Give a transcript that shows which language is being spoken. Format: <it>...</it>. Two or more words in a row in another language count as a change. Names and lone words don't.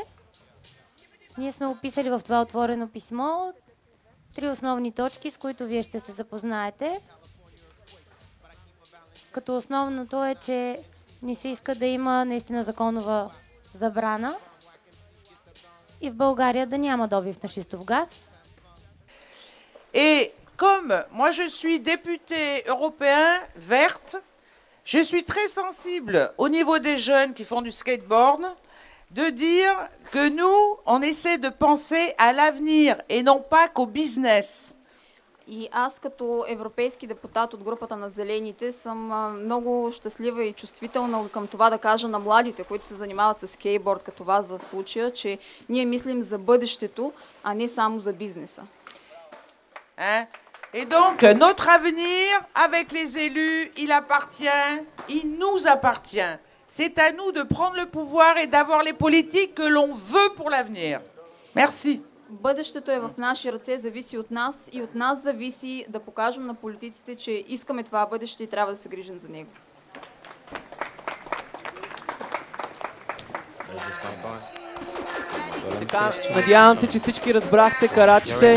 <bg>Ние сме описали в това отворено писмо 3 основни точки, с които вие ще се запознаете. Като основното е, че ни се иска да има наистина законова забрана и в България да няма добив на шистов газ.</bg> <fr>Et comme moi je suis député européen verte, je suis très sensible au niveau des jeunes qui font du skateboard, de dire que nous, on essaie de penser à l'avenir et non pas qu'au business.</fr> <bg>И аз като европейски депутат от групата на Зелените съм много щастлива и чувствителна към това да кажа на младите, които се занимават с скейтборд, като вас в случая, че ние мислим за бъдещето, а не само за бизнеса.</bg> <fr>Et donc, notre avenir, avec les élus, il appartient, il nous appartient. C'est à nous de prendre le pouvoir et d'avoir les politiques que l'on veut pour l'avenir. Merci.</fr> <bg>Бъдещето е в наши ръце, зависи от нас и от нас зависи да покажем на политиците, че искаме това бъдеще и трябва да се грижим за него. Надявам се, че всички разбрахте карачите.</bg>